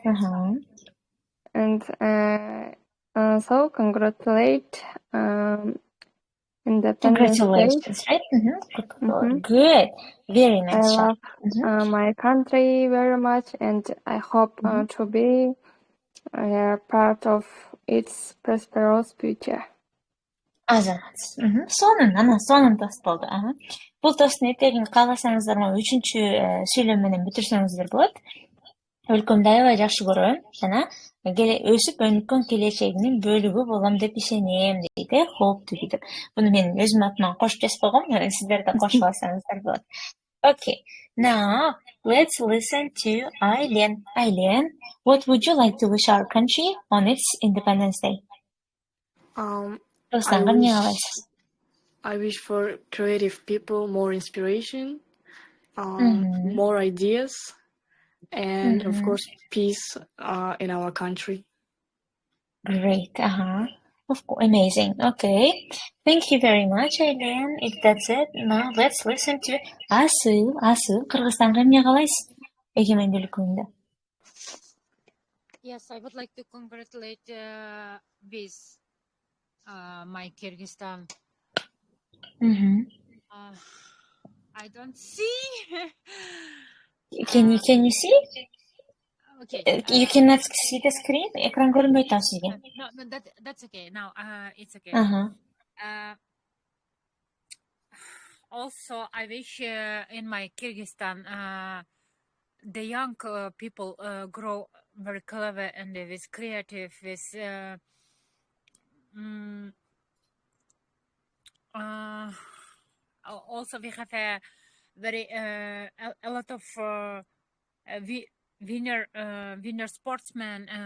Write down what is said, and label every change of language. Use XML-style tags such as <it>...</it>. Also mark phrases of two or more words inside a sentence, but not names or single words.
<en>And so congratulate Independence Congratulations, Day. right? Good. Very nice. I love my country very much, and I hope to be part of its prosperous future.</en> <ky>Азаматсыз. Сонун тост болды. Бұл тосттун этегин кааласаңыздар үчүнчү сүйлөм менен бүтүрсөңүздөр болот. Өлкөмдү аябай жакшы көрөм жана өсүп өнүккөн келечегинин бөлүгү болом деп ишенем дейт, хоп деп. Буну мен өзүмдүн атыман кошуп жазып койгом, сиздер да кошуп алсаңыздар болот.</ky> <en>Okay, now let's listen to Aylen. Aylen, what would you like to wish our country on its Independence Day? I wish for creative people more inspiration, more ideas, and of course peace in our country. Great. Of course, amazing. Okay. Thank you very much, Aylen. If that's it, now let's listen to Asıl. Asıl,</en> <ky>Kırgızстанга эмне каалайсыз? Эгемендүүлүк күнүндө.</ky> <en>Yes, I would like to congratulate with my Kyrgyzstan. I don't see. Can you see? Okay. You cannot see the screen.</en> <ky>Экран көрүнбөй атат сизге.</ky> <en>No, that's okay. Now, it's okay. Also, I wish in my Kyrgyzstan the young people grow very clever and with creative, with also we have a very a lot of winner sportsmen.</en>